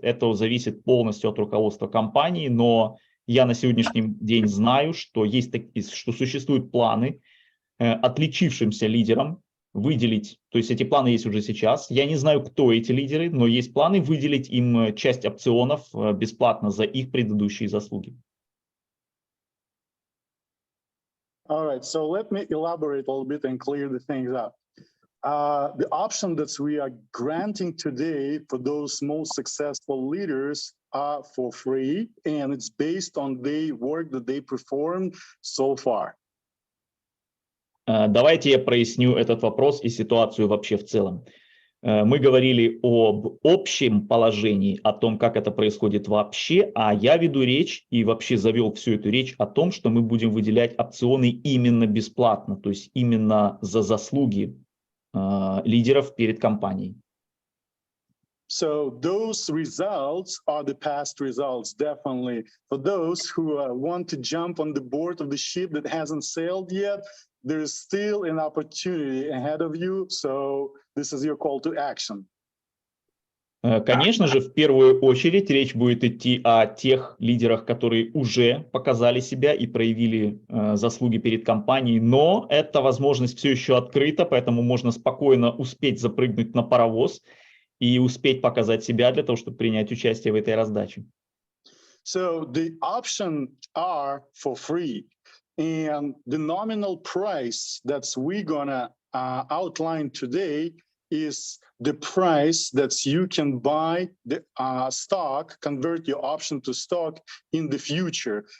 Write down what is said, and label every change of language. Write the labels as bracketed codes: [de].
[ru] Это зависит полностью от руководства компании, но я на сегодняшний день знаю, что существуют планы отличившимся лидерам выделить, то есть эти планы есть уже сейчас. Я не знаю, кто эти лидеры, но есть планы выделить им часть опционов бесплатно за их предыдущие заслуги. [en] All right, so let me elaborate a little bit and clear the things up. The option that we are granting today for those most successful leaders are for free, and it's based on the work that they performed so far. [ru] Давайте я проясню этот вопрос и ситуацию вообще в целом. Мы говорили об общем положении, о том, как это происходит вообще, а я веду речь и вообще завел всю эту речь о том, что мы будем выделять опционы именно бесплатно, то есть именно за заслуги лидеров перед компанией. [en] So those results are the past results, definitely. For those who want to jump on the board of the ship that hasn't sailed yet, there is still an opportunity ahead of you. So this is your call to action. [ru] Конечно же, в первую очередь речь будет идти о тех лидерах, которые уже показали себя и проявили заслуги перед компанией, но эта возможность все еще открыта, поэтому можно спокойно успеть запрыгнуть на паровоз и успеть показать себя для того, чтобы принять участие в этой раздаче. [en] So the options are for free, and the nominal price that's we're gonna outline today is the price that you can buy the stock, convert your option to stock in the future.